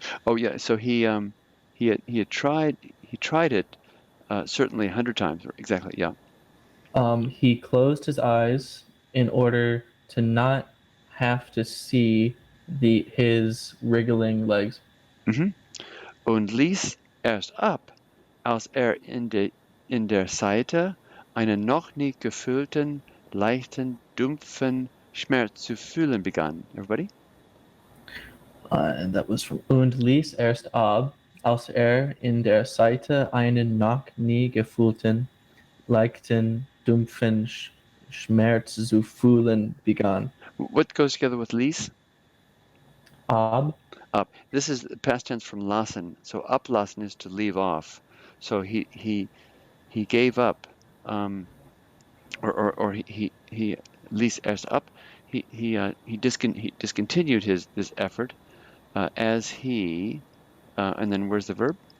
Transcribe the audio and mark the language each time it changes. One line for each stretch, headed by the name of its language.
English: Oh yeah. So he tried it certainly 100 times. Exactly. Yeah. He closed his eyes in order to not have to see his wriggling legs. Mhm.
German: Und ließ erst ab, als in der Seite einen noch nie gefühlten, leichten, dumpfen Schmerz zu fühlen begann.
English: Everybody? And that was from
German: Und ließ erst ab, als in der Seite einen noch nie gefühlten, leichten, dumpfen Schmerz zu fühlen begann.
English: What goes together with ließ?
German: Ab.
English: Up. This is past tense from lassen. So ablassen is to leave off. So he gave up, or he
German: ließ erst ab.
English: He discontinued this effort as he and then where's the verb?